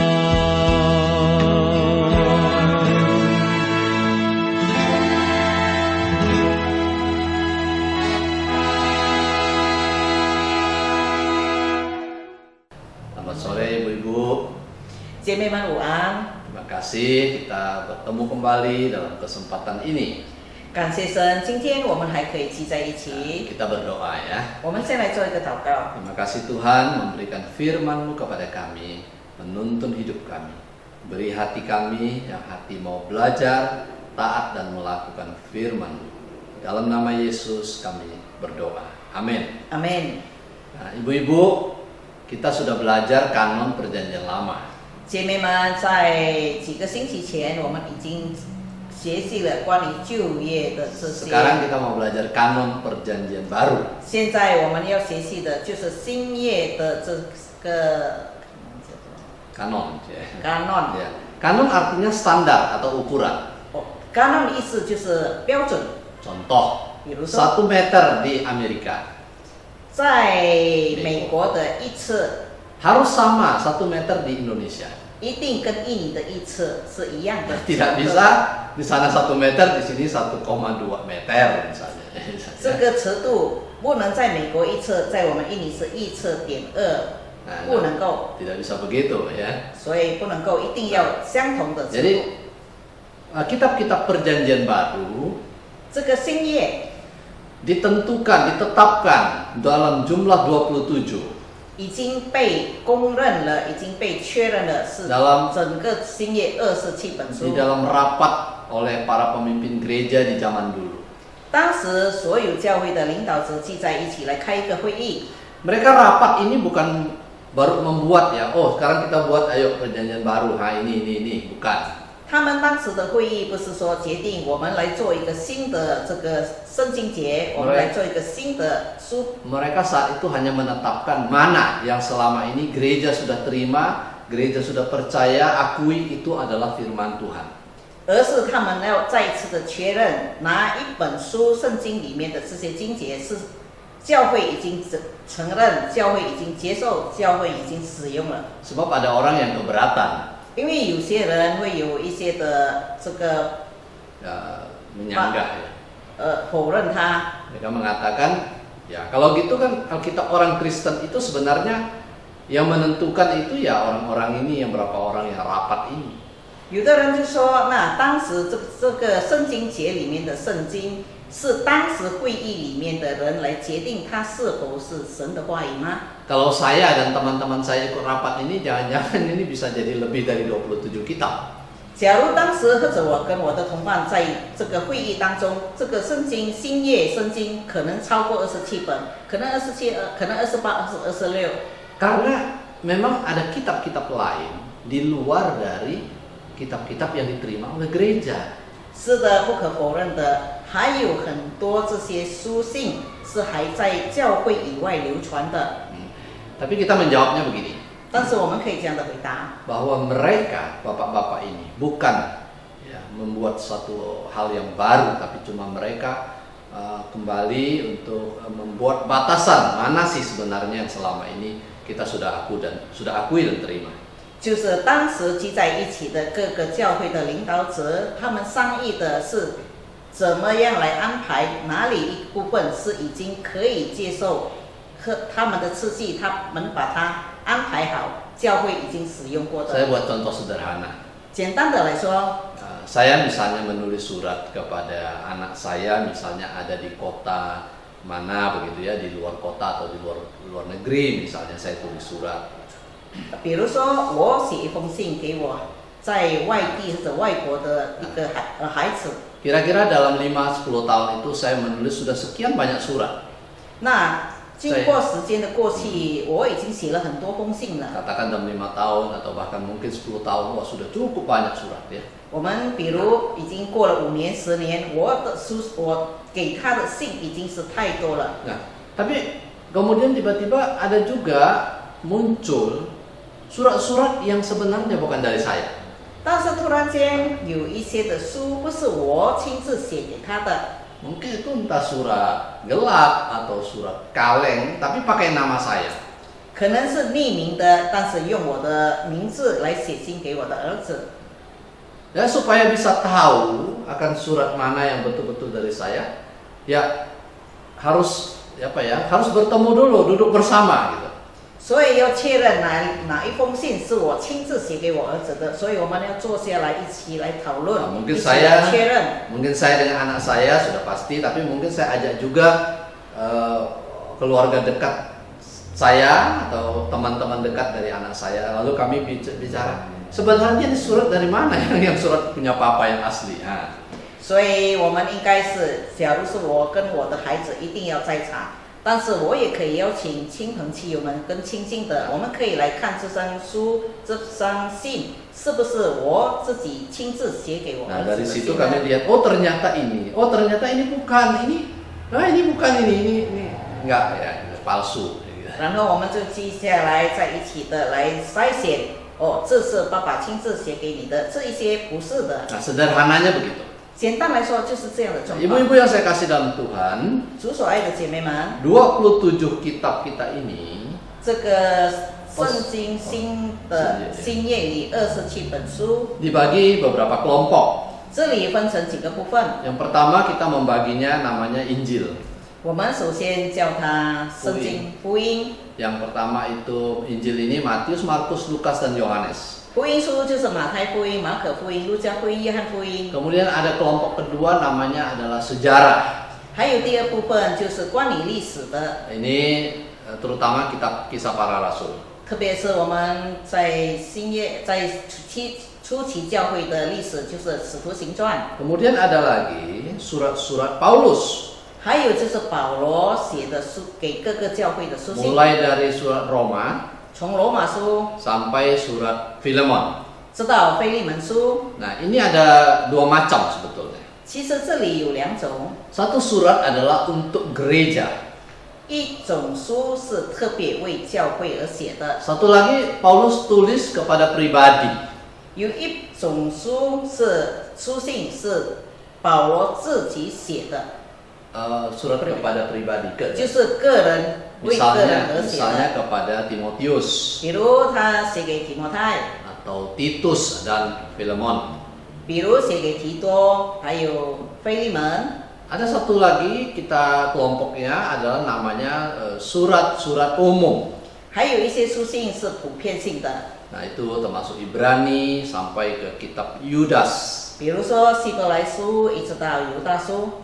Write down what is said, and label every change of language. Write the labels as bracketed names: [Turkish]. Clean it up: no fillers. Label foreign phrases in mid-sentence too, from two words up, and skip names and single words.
[Indonesian] Selamat sore Ibu-Ibu. [Chinese] 姐妹们午安， [Indonesian] Terima kasih kita bertemu kembali dalam kesempatan ini. [Chinese] 感谢神，今天我们还可以聚在一起。 [Indonesian] Kita berdoa ya. [Chinese] 我们先来做一个祷告。 [Indonesian] Terima kasih Tuhan memberikan firman-Mu kepada kami, menuntun hidup kami. Beri hati kami yang hati mau belajar, taat dan melakukan firman-Mu. Dalam nama Yesus kami berdoa. Amin. Amin。 Nah, Ibu-Ibu, kita sudah belajar kanon perjanjian lama. [Chinese] 姐妹们，在几个星期前，我们已经学习了关于旧约的这些。 [Indonesian] Sekarang kita mau belajar kanon perjanjian baru. [Chinese] 现在我们要学习的就是新约的这个 [Indonesian] Kanon. Ya. kanon。 Ya. Kanon artinya standar atau ukuran. [Chinese] 哦，kanon 的意思就是标准。 [Indonesian] Contoh, [Chinese] 比如说， [Indonesian] 1 meter di Amerika. [Chinese] 在美国的一次 [Indonesian] harus sama 1 meter di Indonesia. [Chinese] 一定跟印尼的一次是一样的。 [Indonesian] Tidak bisa di sana 1 meter, di sini 1,2 meter misalnya. [Chinese] 这个尺度不能在美国一次，在我们印尼是1.2，不能够。 [Indonesian] Tidak bisa begitu ya. [Chinese] 所以不能够一定要相同的尺度。 [Indonesian] Jadi kitab-kitab perjanjian baru [Chinese] 这个新约 [Indonesian] ditetapkan dalam jumlah 27. [Chinese] 已经被公认了，已经被确认了，是 [Indonesian] Dalam [Chinese] 整个新约27本 [Indonesian] di [Chinese] 书。 [Indonesian] dalam rapat oleh para pemimpin gereja di zaman dulu. [Chinese] 当时所有教会的领导者聚在一起来开一个会议。 [Indonesian] Mereka rapat ini bukan baru membuat ya, oh sekarang kita buat ayo perjanjian baru, ini, bukan. [Chinese] 他们当时的会议不是说决定我们来做一个新的这个圣经节，我们来做一个新的书。 [Indonesian] Mereka saat itu hanya menetapkan mana yang selama ini gereja sudah terima, gereja sudah percaya, akui itu adalah firman Tuhan. [Chinese] 而是他们要再一次的确认哪一本书圣经里面的这些经节是教会已经承认，教会已经接受，教会已经使用了。 [Indonesian] Sebab ada orang yang keberatan, [Chinese] 因为有些人会有一些的这个 [Indonesian] menyanggah ya. [Chinese] 否认它。 [Indonesian] Mereka mengatakan, ya kalau gitu kan Alkitab orang Kristen itu sebenarnya yang menentukan itu ya orang-orang ini, yang berapa orang yang rapat ini. [Chinese] 有的人就说，那当时这个圣经节里面的圣经是当时会议里面的人来决定它是否是神的话语吗？ [Indonesian] Kalau saya dan teman-teman saya ikut rapat ini, jangan-jangan ini bisa jadi lebih dari 27 kitab. [Chinese] 假如当时或者我跟我的同伴在这个会议当中，这个圣经新约圣经可能超过27本，可能27，可能28、26。 [Indonesian] Karena memang ada kitab-kitab lain di luar dari kitab-kitab yang diterima oleh gereja. [Chinese] 是的，不可否认的，还有很多这些书信是还在教会以外流传的。 [Indonesian] Tapi kita menjawabnya begini, [Chinese] 但是我们可以这样的回答， [Indonesian] bahwa mereka, bapak-bapak ini, bukan ya, membuat suatu hal yang baru, tapi cuma mereka kembali untuk membuat batasan mana sih sebenarnya yang selama ini kita sudah akui dan terima. [Chinese] 就是当时聚在一起的各个教会的领导者，他们商议的是怎么样来安排哪里一部分是已经可以接受和他们的次序，他们把它安排好，教会已经使用过 [Indonesian] Saya [Chinese] 的。 [Indonesian] buat contoh sederhana. [Chinese] 简单的来说， [Indonesian] Saya misalnya menulis surat kepada anak saya, misalnya ada di kota mana begitu ya, di luar kota atau di luar negeri, misalnya saya tulis surat. [Chinese] 比如说我写一封信给我在外地或者外国的一个孩子， [Indonesian] Kira-kira dalam 5-10 tahun itu saya menulis sudah sekian banyak surat. [Chinese] 那经过时间的过去，我已经写了很多封信了。 [Indonesian] Katakan dalam 5 tahun atau bahkan mungkin 10 tahun, wah sudah cukup banyak surat ya. [Chinese] 我们比如已经过了5年、10年，我给他的信已经是太多了。 [Indonesian] Nah, tapi kemudian tiba-tiba ada juga muncul surat-surat yang sebenarnya bukan dari saya. [Chinese] 但是突然间有一些的书不是我亲自写给他的， [Indonesian] Mungkin itu entah surat gelap atau surat kaleng, tapi pakai nama saya. [Chinese] 可能是匿名的，但是用我的名字来写信给我的儿子。 [Indonesian] Ya supaya bisa tahu akan surat mana yang betul-betul dari saya, ya harus harus bertemu dulu, duduk bersama gitu. [Chinese] 所以要确认哪一封信是我亲自写给我儿子的，所以我们要坐下来一起来讨论， [Indonesian] Nah, [Chinese] 一起来确认。 [Indonesian] mungkin saya dengan anak saya sudah pasti, tapi mungkin saya ajak juga keluarga dekat saya atau teman-teman dekat dari anak saya, lalu kami bicara sebenarnya ini surat dari mana yang surat punya papa yang asli. Nah. [Chinese] 所以我们应该是，假如是我跟我的孩子一定要在场，但是我也可以邀请亲朋戚友们跟亲近的，我们可以来看这张书、这张信是不是我自己亲自写给我 [Indonesian] Nah [Chinese] 儿 [Indonesian] dari [Chinese] 子的 [Indonesian] situ [Chinese] 信 [Indonesian] kami [Chinese] 呢？ [Indonesian] lihat, oh ternyata ini bukan, ini bukan ini enggak ya, palsu. [Chinese] 然后我们就记下来，在一起的来筛选。哦，这是爸爸亲自写给你的，这一些不是的。 [Indonesian] Nah sederhananya begitu. [Chinese] 简单来说就是这样的状况。 [Indonesian] Ibu-ibu yang saya kasih dalam Tuhan, [Chinese] 主所爱的姐妹们， [Indonesian] 27 kitab kita ini [Chinese] 这个圣经新的新约里27本书， [Indonesian] dibagi beberapa kelompok. [Chinese] 这里分成几个部分。 [Indonesian] Yang pertama kita membaginya namanya Injil. [Chinese] 我们首先叫它圣经福音。 [Indonesian] Yang pertama itu Injil ini Matius, Markus, Lukas, dan Yohanes. [Chinese] 福音书就是马太福音、马可福音、路加福音、约翰福音。 [Indonesian] Kemudian ada kelompok kedua namanya adalah sejarah. [Chinese] 还有第二部分就是关于历史的， [Indonesian] Ini terutama kitab Kisah Para Rasul. [Chinese] 特别是我们在初期教会的历史，就是使徒行传。 [Indonesian] Kemudian ada lagi surat-surat Paulus. [Chinese] 还有就是保罗写的书给各个教会的书信， [Indonesian] Mulai dari surat Roma [Chinese] 从罗马书 [Indonesian] sampai surat Filemon. [Chinese] 直到腓利门书。 [Indonesian] Nah, ini ada dua macam sebetulnya. [Chinese] 其实这里有两种， [Indonesian] Satu surat adalah untuk gereja. [Chinese] 一种书是特别为教会而写的， [Indonesian] Satu lagi Paulus tulis kepada pribadi. [Chinese] 有一种书是书信是保罗自己写的， [Indonesian] Surat kepada pribadi [Chinese] 就是个人为个人而写 [Indonesian] misalnya [Chinese] 的。 [Indonesian] kepada Timotius [Chinese] 比如他写给提摩太， [Indonesian] atau Titus dan Filemon. [Chinese] 比如写给提多，还有腓利门。 [Indonesian] Ada satu lagi kita kelompoknya adalah namanya surat-surat umum. [Chinese] 还有一些书信是普遍性的， [Indonesian] Nah, itu termasuk Ibrani sampai ke kitab Yudas. [Chinese] 比如说希伯来书一直到犹大书。